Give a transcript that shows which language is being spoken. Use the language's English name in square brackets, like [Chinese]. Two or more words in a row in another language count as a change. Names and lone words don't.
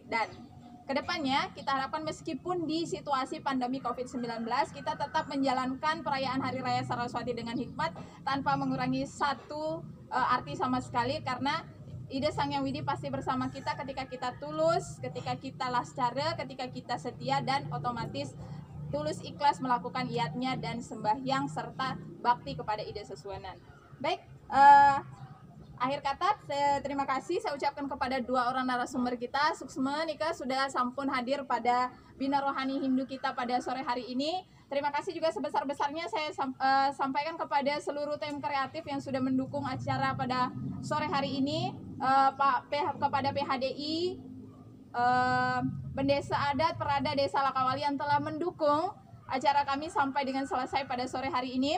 [Indonesian] Dan kedepannya kita harapkan meskipun di situasi pandemi COVID-19, kita tetap menjalankan perayaan Hari Raya Saraswati dengan hikmat tanpa mengurangi satu arti sama sekali, karena ide Sang Hyang Widi pasti bersama kita ketika kita tulus, ketika kita lascara, ketika kita setia, dan otomatis tulus ikhlas melakukan iyatnya dan sembahyang serta bakti kepada ide sesuanan. Baik, akhir kata, terima kasih saya ucapkan kepada dua orang narasumber kita. [Balinese] Suksma Nika [Indonesian] sudah sampun hadir pada Bina Rohani Hindu kita pada sore hari ini. Terima kasih juga sebesar-besarnya saya sampaikan kepada seluruh tim kreatif yang sudah mendukung acara pada sore hari ini, kepada PHDI, Pendesa Adat Perada Desa Lakawali yang telah mendukung acara kami sampai dengan selesai pada sore hari ini.